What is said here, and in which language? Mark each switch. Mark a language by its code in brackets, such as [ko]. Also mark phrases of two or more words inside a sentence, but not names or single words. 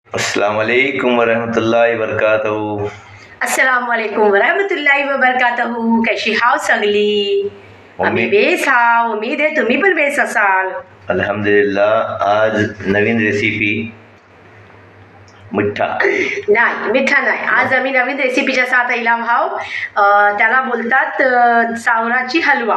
[ar] السلام عليكم ورحمة الله وبركاته. السلام عليكم ورحمة الله وبركاته. [mr] कशी हाव सगळी? आम्ही बेस हाव, उम्मीद आहे तुम्ही पण बेस असाल. अल्हम्दुलिल्लाह. आज नवीन रेसिपी मिठा नाही, मिठा नाही. आज आम्ही नवीन रेसिपीच्या साथ इलाम हाव. त्याला बोलतात चावराची हलवा.